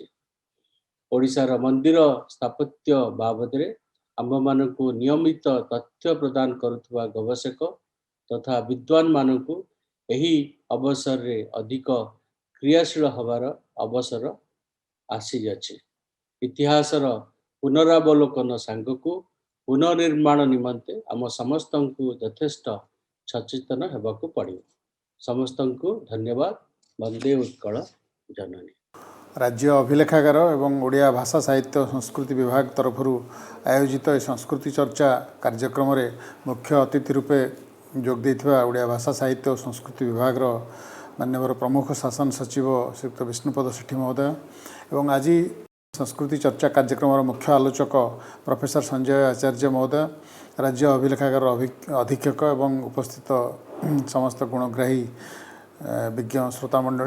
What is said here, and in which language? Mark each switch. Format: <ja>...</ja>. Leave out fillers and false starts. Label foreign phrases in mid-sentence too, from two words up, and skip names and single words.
<or>ଓଡ଼ିଶାର ମନ୍ଦିର ସ୍ଥାପତ୍ୟ ବାବଦରେ ଆମ୍ଭମାନଙ୍କୁ ନିୟମିତ ତଥ୍ୟ ପ୍ରଦାନ କରୁଥିବା ଗବେଷକ ତଥା ବିଦ୍ୱାନମାନଙ୍କୁ ଏହି ଅବସରରେ ଅଧିକ କ୍ରିୟାଶୀଳ ହେବାର ଅବସର ଆସିଅଛି। ଇତିହାସର ପୁନରାବଲୋକନ ସାଙ୍ଗକୁ ପୁନର୍ନିର୍ମାଣ ନିମନ୍ତେ ଆମ ସମସ୍ତଙ୍କୁ ଯଥେଷ୍ଟ ସଚେତନ ହେବାକୁ ପଡ଼ିବ। ସମସ୍ତଙ୍କୁ ଧନ୍ୟବାଦ। ବନ୍ଦେ ଉତ୍କଳ ଜନନୀ। ରାଜ୍ୟ ଅଭିଲେଖାଗାର ଏବଂ ଓଡ଼ିଆ ଭାଷା ସାହିତ୍ୟ ସଂସ୍କୃତି ବିଭାଗ ତରଫରୁ ଆୟୋଜିତ ଏ ସଂସ୍କୃତି ଚର୍ଚ୍ଚା କାର୍ଯ୍ୟକ୍ରମ ରେ ମୁଖ୍ୟ ଅତିଥି ରୂପେ ଯୋଗ ଦେଥିବା ଓଡ଼ିଆ ଭାଷା ସାହିତ୍ୟ ଔର ସଂସ୍କୃତି ବିଭାଗ ମାନନୀୟ ପ୍ରମୁଖ ଶାସନ ସଚିବ ଶ୍ରୀଯୁକ୍ତ ବିଷ୍ଣୁପଦ ସେଠୀ ମହୋଦୟ ଏବଂ ଆଜି ସଂସ୍କୃତି ଚର୍ଚ୍ଚା କାର୍ଯ୍ୟକ୍ରମ ମୁଖ୍ୟ ଆଲୋଚକ ପ୍ରଫେସର ସଞ୍ଜୟ ଆଚାର୍ଯ୍ୟ ମହୋଦୟ, ରାଜ୍ୟ ଅଭିଲେଖାଗାର ଅଧୀକ୍ଷକ ଏବଂ ଉପସ୍ଥିତ ସମସ୍ତ ଗୁଣଗ୍ରାହୀ ବିଜ୍ଞ ଶ୍ରୋତା ମଣ୍ଡଳୀ।</or>